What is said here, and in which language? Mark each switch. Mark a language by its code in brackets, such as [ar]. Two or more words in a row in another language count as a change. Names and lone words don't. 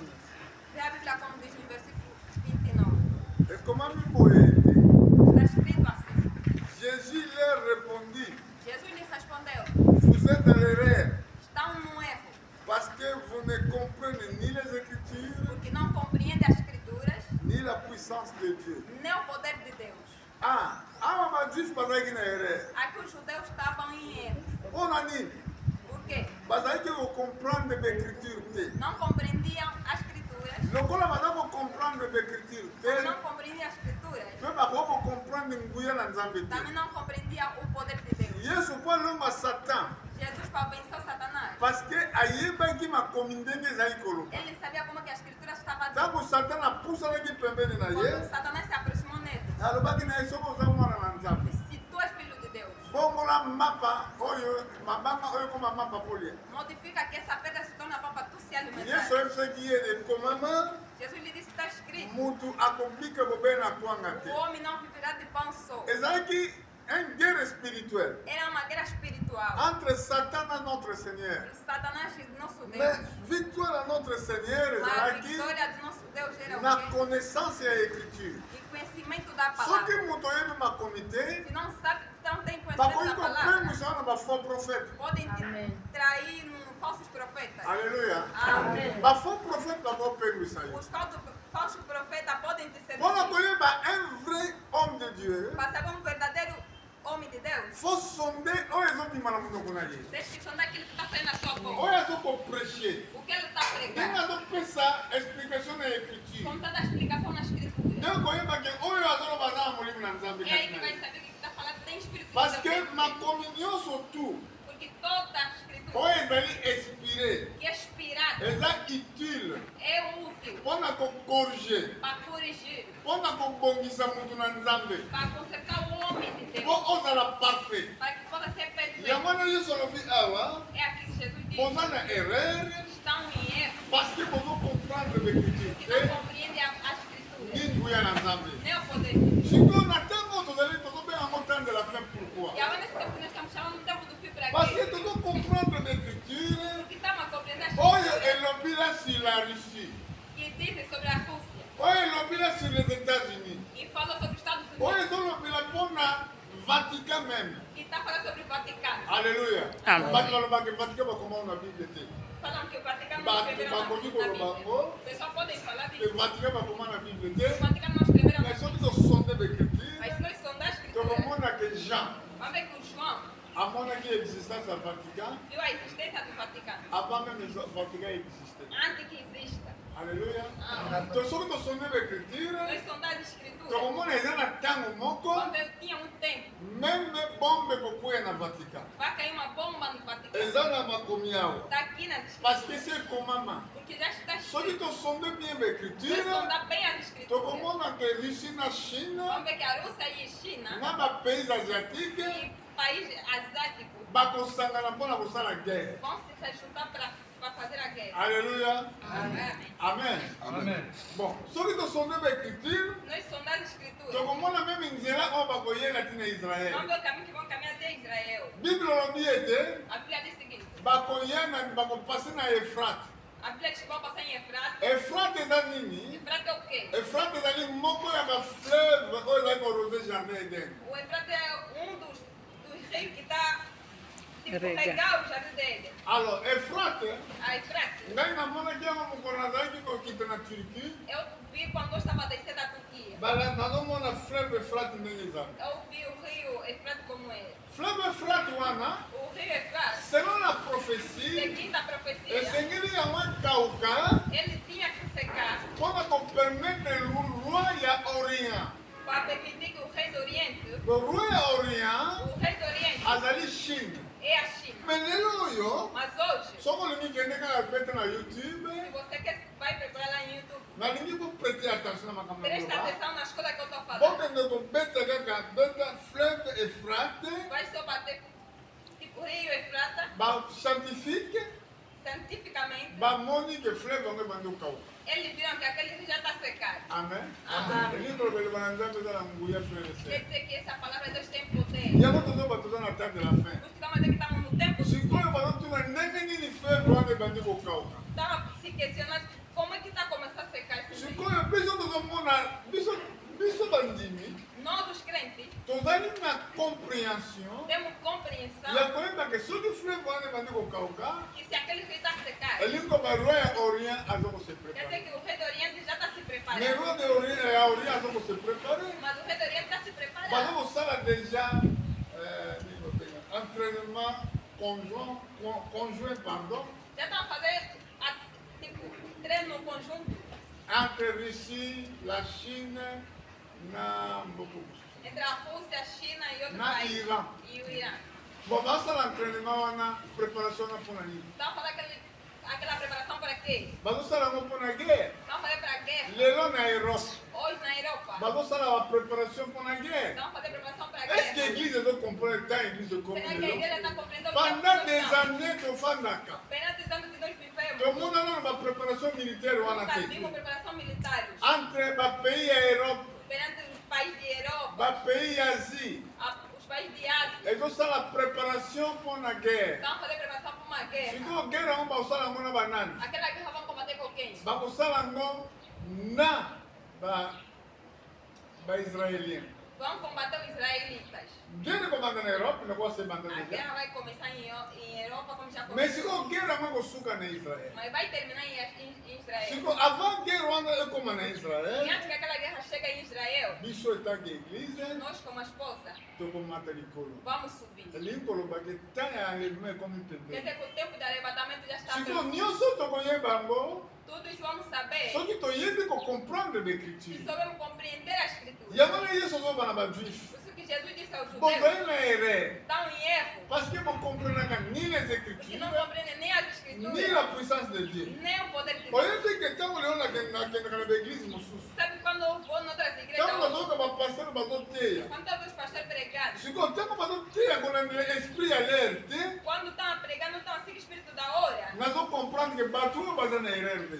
[pt] vê a Bíblia como diz no versículo 29. [ln] ekomami boye ete [pt] Está escrito assim. [fr] Jésus leur répondit [pt] Jesus lhe respondeu: [fr] vous êtes dans l'erreur [pt] estão num erro, [fr] parce que vous ne comprenez ni les écritures [pt] porque não compreendem as escrituras, [fr] ni la puissance de Dieu [pt] nem o poder de Deus. [ln] awa bajuif bazalaki na erreur [pt] Aqui os judeus estavam em erro. [ln] mpona nini [pt] Por quê? [ln] bazalaki kocomprendre baécriture te [pt] Não compreendiam as escrituras. [ln] lokola baza kocomprendre baécriture te [pt] Não compreendiam as escrituras. [ln] mpe bakoki kocomprendre nguya na nzambe te [pt] Também não compreendiam o poder de Deus. [ln] yesu mpo alonga satan [pt] Jesus, para vencer Satanás, [fr] parce que [ln] ayebaki makomi ndenge ezali koloba [pt] ele sabia como que a escritura estava dita. [ln] ntango satan apusanaki pembeni na ye [pt] Quando Satanás se aproximou nele, [ln] alobaki na ye soki oza mwana na nzambe [pt] se tu és filho de Deus, [ln] bongola mapa oyo mabanga oyo koma mapa polia [pt] modifica que essa pedra se torne papa para tu se yesu alimentar. [ln] ayebisaki ye ekomama [pt] Jesus lhe disse: está escrito: [ln] mutu akobika bobe na kwanga te [pt] o homem não viverá de pão só. [ln] ezalaki [fr] une guerre spirituelle [pt] Era uma guerra espiritual. [fr] entre Satan et notre Seigneur. [pt] Satanás e nosso Mais Deus. [fr] victoire à notre Seigneur [pt] Mas a ezalaki vitória de nosso Deus era na o quê? [fr] connaissance ya écriture. [pt] E conhecimento da soki palavra. [ln] moto oyebi makomi te [pt] Se não sabe, não tem conhecimento bakoki da palavra, [ln] kopengwisa na [fr] bafaux prophète. [pt] podem te trair no falsos profetas. Alléluia. Amém. [fr] Bafaux prophète [ln] bakopengwisa yo. [pt] Os falsos profetas podem te mpona seduzir. [fr] koyeba un vrai homme de Dieu [pt] Para saber um verdadeiro homem de Deus, [ln] faut sonde oyo ezobima na monoko na ye [pt] tem que sondar aquilo que está saindo na sua boca. [ln] oyo azokoprêche [pt] O que ele está ndenge pregando. [ln] azopesa explication na écriture [pt] Com toda a explicação na escritura. [ln] nde koyeba ke oyo azoloba aza na molimo na nzambe [pt] É aí kati que na vai ye saber que está falando tem espírito de parce Deus que dentro dele. [ln] makomi nyonso tu [pt] Porque toda a escritura [ln] oyo ezali inspiré [pt] que é inspirada [ln] eza utile [pt] é útil [ln] mpona kokorige [pt] para corrigir, [ln] mpona kobongisa motu na nzambe [pt] para consertar o homem de mpo Deus, [ln] ozala parfait [pt] para que possa ser perfeito. [ln] yango wana yesu alobi awa [pt] É aqui que Jesus diz: [ln] boza na erreur [pt] estão em erro, [fr] parce que [ln] bozocomprendre baécriture [pt] que te não compreendem a escritura, [ln] ni nguya na nzambe [pt] nem o poder de Deus. [ln] sikoyo na ntango tozali tozobengango [fr] temps de la fin pourquoi [pt] E agora nesse tempo que nós estamos chamando o tempo do fim para [fr] parce que [pt] quê? [ln] tozocomprendre baécriture [pt] Porque estamos a compreender as oyo escrituras [fr] elobi la sur la Russie [pt] que dizem sobre a Rússia [ln] oyo elobi [fr] la sur les États-Unis [pt] e falam sobre os Estados oyo Unidos [ln] ezolobela mpona Vatican même [pt] e está falando sobre o Vaticano. alléluia Amen. [ln] bato balobaka Vatican bakomao na bible te [pt] Falam que o Vaticano Bato não escreveram na bakoki Bíblia. koloba O pessoal podem falar ke disso. [ln] Vatican bakoma na bible [pt] O te Vaticano não escreveram na mais Bíblia. [ln] soki tosonde baécriture [pt] Mas se nós sondar a escritura, [ln] tokomona ke Jean [pt] vamos ver que o João [ln] amonaki existence ya Vatican [pt] viu a existência do Vaticano [fr] avant même Vatican existe [pt] antes que exista. alléluia Amém. [ln] to soki tosonde baécriture [pt] Nós sondar as escrituras, [ln] tokomona eza na ntango moko [pt] vamos ver que tinha um tempo. [ln] meme bombe kokwea na Vatican [pt] Vai cair uma bomba no Vaticano. [ln] eza na makomi awa [pt] Está aqui nas parce escrituras. [ln] que se ekomama [pt] Porque já está soki escrito. [ln] tosonde bien [pt] Nós baécriture sondar bem as escrituras. [ln] tokomona ke Russie na Chine [pt] Vamos ver que a Rússia e a China [ln] na bapays asiatique [pt] e país asiático [ln] bakosangana mpona kosala guerre [pt] vão se juntar para fazer a guerra. alléluia Amém. amen Amen. [ln] bon soki tosonde baécriture [pt] Nós sondar as escrituras. [ln] tokomona meme nzela oyo bakoyela ntina israele [pt] Vamos ver o caminho que vão caminhar até Israel. [ln] bible olobi ete [pt] A Bíblia diz o seguinte: [ln] bakoyena bakopase na efrate [pt] a Bíblia diz que vão passar em Efrata. [ln] efrate eza nini [pt] Efrata é o quê? [ln] efrate ezali moko ya bafleuve oyo ezali korose jardin eden [pt] O Efrata é um dos rios que está tipo, Rega. regar o jardim dele. [fr] Alors, Euphrate, [pt] A Eufrates. [ln] ngai namonaki yango mokolo nazalaki kokita na Turquie, [pt] Eu vi quando eu estava descendo da Turquia. [ln] nazomona fleuve Euphrate ndenge ezali. [pt] Eu vi o rio Eufrates como é. [ln] Fleuve Euphrate wana, [pt] O rio Eufrates, [fr] selon la prophétie, [pt] seguindo a profecia, [ln] esengeli yango ekauka [pt] ele tinha que secar [ln] mpona kopermettre roi ya Orient. [pt] para permitir que o rei do Oriente, [fr] Roi ya Orient [pt] o rei do Oriente [ln] azali Chine. [pt] é a China. [ln] Mais lelo oyo, [pt] Mas hoje, [ln] soko olingi kende kaka bete na YouTube, [pt] se você vai procurar lá no YouTube, [ln] nalingi koprete attention na makambo [pt] presta yango. atenção nas coisas que eu estou falando. [ln] Bokende kobeta kaka beta fleuve Euphrate, [pt] Vai só bater tipo rio Eufrates, bascientifique cientificamente, [ln] bamoni ke fleuve yango ebandi kokauka. [pt] eles viram que aquele rio já está secado. Amen. Amen. [ln] Elingi kolobela na nzambe eza na nguya frere [pt] Quer se. dizer que essa palavra de Deus tem poder. [ln] Yango tozoba toza na [fr] temps de la fin. [pt] Nós estamos a dizer que estamos no tempo do fim. [ln] Sikoyo bazotuna ndenge nini fleuve wana ebandi kokauka. [pt] Estava se questionando como é que está começando a secar esse rio. [ln] Sikoyo biso tozomona biso bandimi [pt] Nós, os crentes, [ln] tozali na compréhension [pt] temos compreensão [ln] ya koyeba ke soki fleuve wana ebandi kokauka [pt] que se aquele rio está secado, [ln] elingi koba roi ya Orient aza kose [pt] quer dizer prepare. que o rei do Oriente já está se Mais preparando. [fr] roi de Orient [ln] ya Orient aza kose prepare. [pt] Mas o rei do Oriente está se Baza preparando. [fr] kosala déjà entraînement conjoint pardon, [pt] Já estão a fazer tipo, treino conjunto [fr] entre Russie, la Chine [ln] na mboka mosusu. [pt] entre a Rússia, a China e outros Na países. Irã. E o Irã. [ln] Bon, basala entraînement wana préparation wana mpona nini? [pt] Estão a fazer aquela preparação para quê? [ln] Bazosala yango mpona guerre. [pt] Estão a fazer para a guerra. [ln] Lelo na Europe [pt] Hoje na Europa. [ln] bazosala ba préparation mpona guerre. [pt] Estão a fazer preparação para a [fr] Est-ce que [pt] guerra. [fr] l'église ezocomprendre tant église comme [pt] Será que a igreja lelo? está compreendendo o Pendant que des nós estamos? [ln] années tofandaka [pt] Perante os anos que nós vivemos, [ln] tomona nano ba [fr] préparation militaire [ln] wana [pt] nunca te vimos preparação militar. [ln] entre bapays ya Europe, [pt] Perante os países de Europa, [ln] bapays ya Asie [pt] os países de Ásia, [ln] ezosala préparation mpona guerre. [pt] estão a fazer preparação para uma guerra. [ln] Sikoyo guerre yango bakosala yango na banani? [pt] Aquela guerra vão combater com quem? [ln] Bakosala yango na baisraélien. [pt] Vão combater os israelitas. [ln] Guerre ekobanda na Europe nakosa ebanda [pt] A deja. guerra vai começar em Europa, como já Mais começou. [ln] sikoyo guerre yango ekosuka na Israel. [pt] Mas vai terminar em Israel. [ln] Sikoyo [fr] avant guerre [ln] wana ekoma na [pt] E Israel, antes que aquela guerra chegue em Israel, [ln] biso etake église [pt] nós como a esposa [ln] tokomata likolo. [pt] vamos subir. [ln] elingi kolobaki ntango ya enlèvement ekomi [pt] Quer pembeni. dizer que o tempo de arrebatamento já está Sikoyo próximo. [ln] nyonso tokoyeba yango [pt] Tudo isso vamos saber [ln] soki toyebi kocomprendre [pt] se l'écriture. soubermos compreender a Escritura. [ln] yango na yesu azoba na bajuife [pt] Por isso que Jesus disse aos judeus, [ln] bozali na erreur [pt] estão em erro, [fr] parce que [ln] bocomprenaka [fr] ni les [pt] porque écritures não compreendem nem as ni Escrituras, [fr] la puissance de Dieu. [pt] nem o poder de Deus. [ln] oyebi ke ntango lelo nakendaka na baeglise mosusu [pt] Sabe quando eu vou em outras igrejas, [ln] ntango bazoyoka bapaster bazoteya [pt] quando eu vejo os pastores pregando, [ln] sikoyo ntango bazoteya kolandela esprit ya l'air te [pt] quando estão a pregar, não estão assim o Espírito da hora. [ln] nazocomprendre ke bato oyo baza na erreur [pt] Eu